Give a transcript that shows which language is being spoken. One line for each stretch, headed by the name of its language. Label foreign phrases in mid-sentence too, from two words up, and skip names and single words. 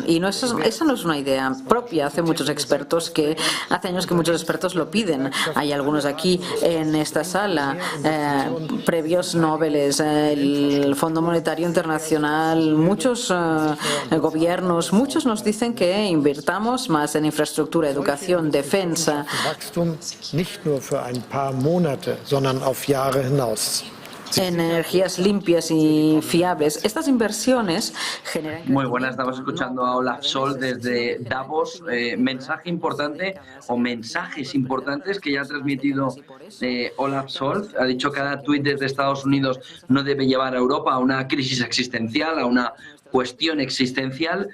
Spanish: Y esa no es una idea propia. Hace años que muchos expertos lo piden. Hay algunos aquí en esta sala, previos no Nobel, el Fondo Monetario Internacional, muchos gobiernos, muchos nos dicen que invirtamos más en infraestructura, educación, defensa.
German: Nicht nur für ein paar Monate, sondern auf Jahre hinaus.
Spanish: Energías limpias y fiables. Estas inversiones generan... Muy buenas, estamos escuchando a Olaf Scholz desde Davos. Mensaje importante o mensajes importantes que ya ha transmitido Olaf Scholz. Ha dicho que cada tuit desde Estados Unidos no debe llevar a Europa a una crisis existencial, a una cuestión existencial.